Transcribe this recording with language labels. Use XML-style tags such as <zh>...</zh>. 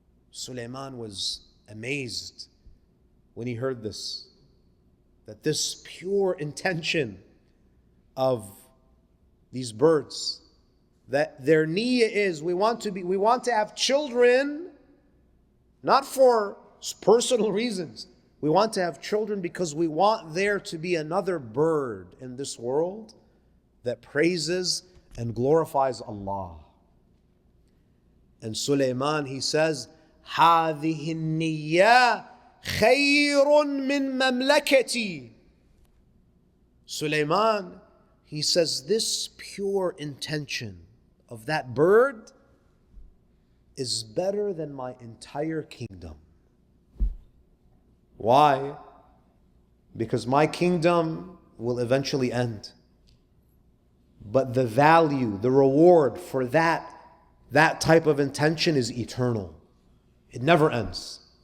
<en>Sulaiman was amazed when he heard this, that this pure intention of these birds, that their niyyah is, we want to have children, not for personal reasons. We want to have children because we want there to be another bird in this world that praises and glorifies Allah. And Sulaiman, he says,</en> <ar>هذه النية خير من مملكتي.</ar> <en>Sulaiman, he says, this pure intention of that bird is better than my entire kingdom. Why? Because my kingdom will eventually end. But the value, the reward for that type of intention is eternal. It never ends.</en>